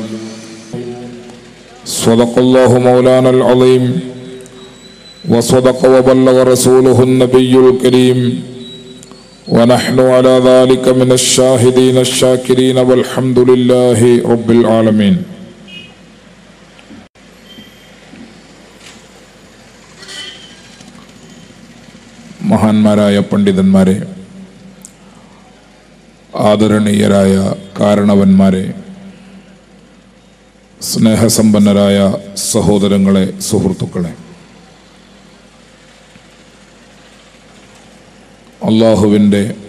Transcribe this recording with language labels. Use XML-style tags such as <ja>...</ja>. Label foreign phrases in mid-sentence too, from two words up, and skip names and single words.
<ar>صدق الله مولانا العظيم وصدق وبلغ رسوله النبي الكريم ونحن على ذلك من الشاهدين الشاكرين والحمد لله رب العالمين.</ar> <ml>മഹാന്മാരായ പണ്ഡിതന്മാരെ, ആദരണീയരായ കാരണവന്മാരെ, സ്നേഹസമ്പന്നരായ സഹോദരങ്ങളെ, സുഹൃത്തുക്കളെ, അള്ളാഹുവിൻ്റെ</ml>